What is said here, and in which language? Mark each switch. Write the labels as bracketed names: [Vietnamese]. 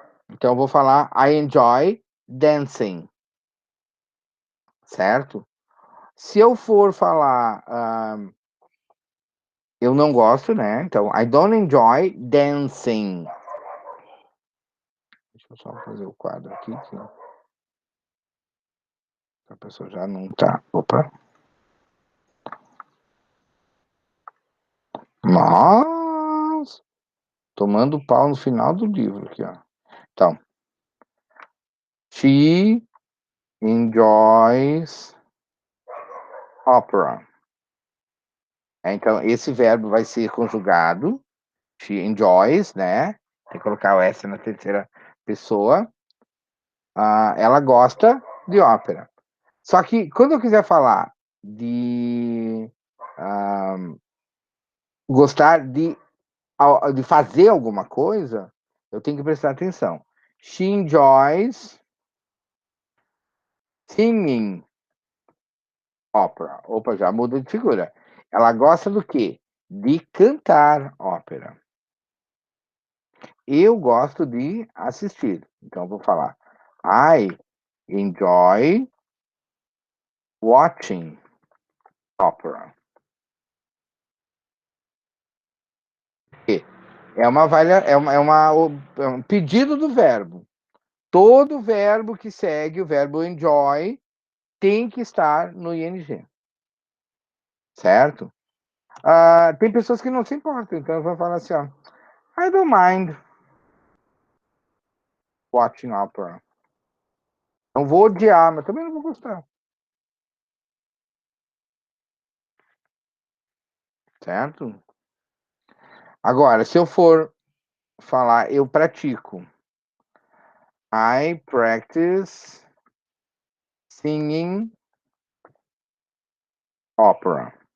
[Portuguese] Então, eu vou falar, [English] I enjoy dancing, [Portuguese] certo? Se eu for falar, eu não gosto, né? [English] Então, I don't enjoy dancing. [Portuguese] Deixa eu só fazer o quadro aqui, que a pessoa já não tá. Opa. Mas, tomando pau no final do livro aqui, ó. [English] Então, she enjoys opera. [Portuguese] Então, esse verbo vai ser conjugado. [English] She enjoys, [Portuguese] né? Tem que colocar o S na terceira pessoa. Ela gosta de ópera. Só que, quando eu quiser falar de gostar de fazer alguma coisa, eu tenho que prestar atenção. [English] She enjoys singing opera. [Portuguese] Opa, já muda de figura. Ela gosta do quê? De cantar ópera. Eu gosto de assistir. Então, eu vou falar. [English] I enjoy watching opera. [Portuguese] É um pedido do verbo. Todo verbo que segue o verbo enjoy tem que estar no ing. Certo? Tem pessoas que não se importam, então eu vou falar assim, ó. [English] I don't mind watching opera. [Portuguese] Não vou odiar, mas também não vou gostar. Certo? Agora, se eu for falar, eu pratico. [English] I practice singing opera.